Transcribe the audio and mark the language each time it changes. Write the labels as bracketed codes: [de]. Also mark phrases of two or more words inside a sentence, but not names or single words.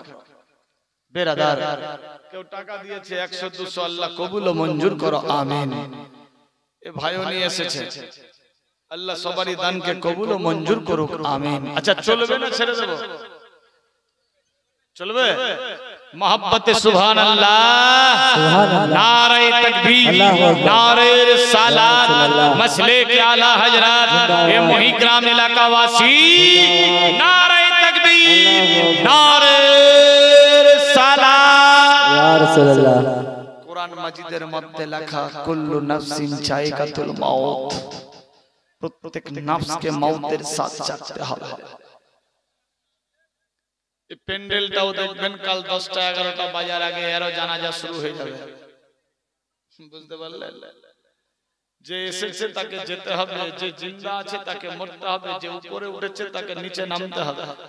[bn] বেরাদার, কেউ টাকা দিয়েছে 100-200, আল্লাহ কবুল ও মঞ্জুর করো, আমিন। এ ভাইও নিয়ে এসেছে, আল্লাহ সবারই দানকে কবুল ও মঞ্জুর করুক, আমিন। আচ্ছা, চলবে না ছেড়ে দেব? চলবে? [hi] मोहब्बत [ar] سبحان الله, [hi] नारे तकबीर, नारे रिसालत, मसले के आला हजरत, ये मोहिग्राम इलाका वासी, नारे तकबीर, नारे रिसालत। [ar] يا رسول الله. [bn] कुरान मजीদের মধ্যে লেখা [ar] كل نفس ذائقة الموت, [bn] প্রত্যেক নফসকে মউতের সাথ চাকতে হবে। এই প্যান্ডেলটাও দেখবেন কাল 10টা-11টা বাজার আগে এরও জানাজা শুরু হয়ে যাবে। বুঝতে পারলেন? যে এসেছে তাকে যেতে হবে, যে জিন্দা আছে তাকে মরতে হবে, যে উপরে উঠেছে তাকে নিচে নামতে হবে।